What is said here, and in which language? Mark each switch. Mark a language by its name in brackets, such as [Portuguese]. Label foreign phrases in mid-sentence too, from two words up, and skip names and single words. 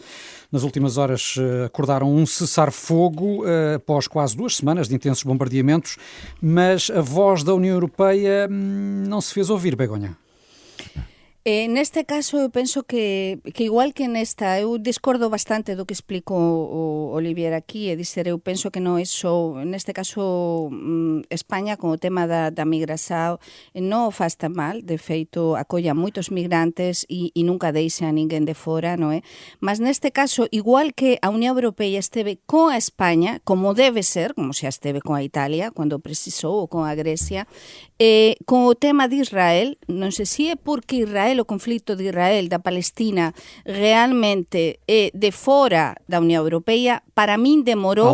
[Portuguese] Nas últimas horas acordaram um cessar-fogo após quase 2 semanas de intensos bombardeamentos, mas a voz da União Europeia não se fez ouvir, Begonha. [Galician] Neste caso, eu penso que igual que nesta, eu discordo bastante do que explico o Olivier aquí, e dizer, eu penso que non é só, neste caso, España, con o tema da migración, non o faz tan mal, de feito, acolla moitos migrantes e nunca deixa a ninguén de fora, non é? Mas neste caso, igual que a Unión Europea esteve con a España, como debe ser, como xa esteve con a Italia, cando precisou, ou con a Grecia, con o tema de Israel, non sei se é porque Israel, o conflito de Israel, da Palestina, realmente é de fora da Unión Europea, para min demorou...